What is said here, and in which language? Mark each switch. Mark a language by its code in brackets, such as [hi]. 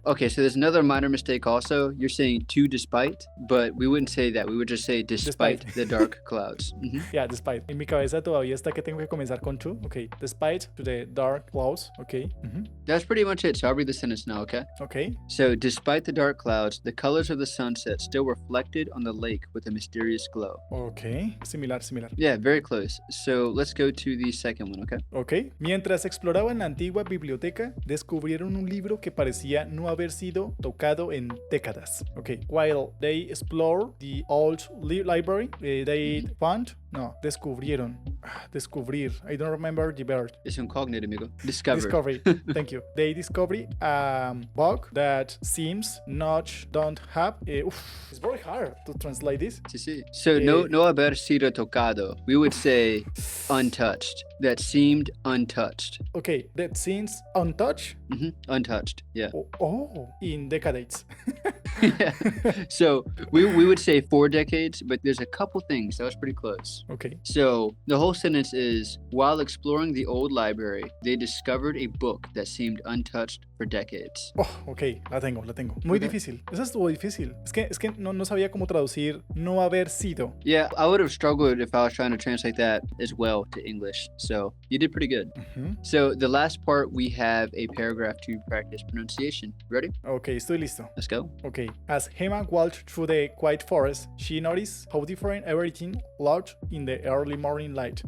[en] Okay, so there's another minor mistake also. You're saying to despite, but we wouldn't say say that. We would just say despite the dark clouds. Yeah, despite. [es] En mi cabeza todavía está que tengo que comenzar con to. [en] Okay. Despite to the dark clouds. Okay. That's pretty much it. So I'll read the sentence now, okay? Okay. So, despite the dark clouds, the colors of the sunset still reflected on the lake with a mysterious glow. Okay. Similar. Yeah, very close. So, let's go to the second one, okay? Ok. [es] Mientras exploraban la antigua biblioteca, descubrieron un libro que parecía no haber sido tocado en décadas. Ok. [en] While they explored the old library, they found... No, descubrieron. Descubrir. I don't remember the verb. [es] Es un cognate, amigo. Discovery. [en] Thank you. They discovered a book that seems don't have... it's very hard to translate this. Sí. So, [es] no haber sido tocado. [en] We would say untouched. That seemed untouched. Okay, that seems untouched? Untouched, yeah. Oh, in decades. Yeah. So we would say 4 decades, but there's a couple things. That was pretty close. Okay. So the whole sentence is, while exploring the old library, they discovered a book that seemed untouched for decades. [es] Oh, ok, la tengo. Muy difícil. Esa estuvo difícil. Es que no sabía cómo traducir no haber sido. [en] Yeah, I would have struggled if I was trying to translate that as well to English. So you did pretty good. So the last part, we have a paragraph to practice pronunciation. Ready? [es] Ok, estoy listo. [en] Let's go. Okay. As Emma walked through the quiet forest, she noticed how different everything looked in the early morning light.